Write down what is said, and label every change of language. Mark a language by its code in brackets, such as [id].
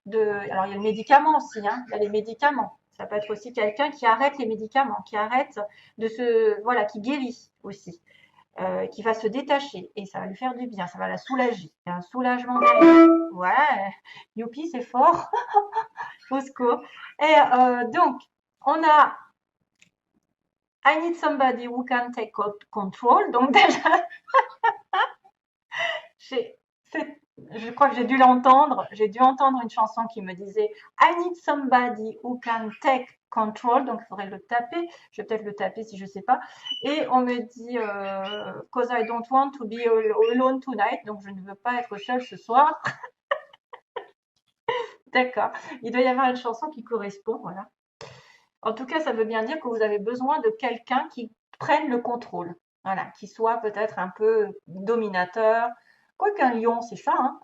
[fr] Alors il y a le médicament aussi, hein, il y a les médicaments. Ça peut être aussi quelqu'un qui arrête les médicaments, qui arrête voilà, qui guérit aussi, qui va se détacher et ça va lui faire du bien, ça va la soulager. Il y a un soulagement derrière. Ouais, youpi, c'est fort, au secours. Et donc, on a [en] I need somebody who can take control. [fr] Donc déjà, je crois que j'ai dû l'entendre. J'ai dû entendre une chanson qui me disait [en] I need somebody who can take control. [fr] Donc il faudrait le taper. Je vais peut-être le taper si je ne sais pas. Et on me dit [en] cause I don't want to be alone tonight. [fr] Donc je ne veux pas être seule ce soir. D'accord. Il doit y avoir une chanson qui correspond. Voilà. En tout cas, ça veut bien dire que vous avez besoin de quelqu'un qui prenne le contrôle. Voilà, qui soit peut-être un peu dominateur. Quoiqu'un lion, c'est ça, hein.